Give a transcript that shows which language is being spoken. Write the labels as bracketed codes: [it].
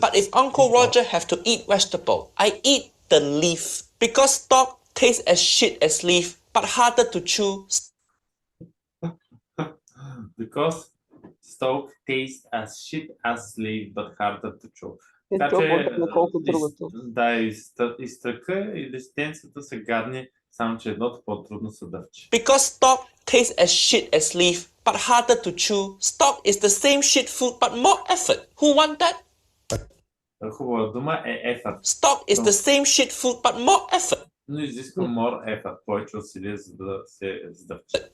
[en] But if Uncle Roger have to eat vegetable, I eat the leaf. Because stalk tastes as shit as leaf, but harder to chew. Because stalk tastes as shit as leaf, but harder to chew. [bg] Е, Така то че, може колко другото. да, и стъка и листенцата са гадни, само че едното по-трудно се дъвче. [en] Because stalk tastes as shit as leaf, but harder to chew. Stalk is the same shit food, but more effort. Who want that? [bg] Хубава дума е effort. [en] Stalk is the same shit food, but more effort. [bg] Но изисква [en] more effort, [bg] повече усилия, за да се сдъвче.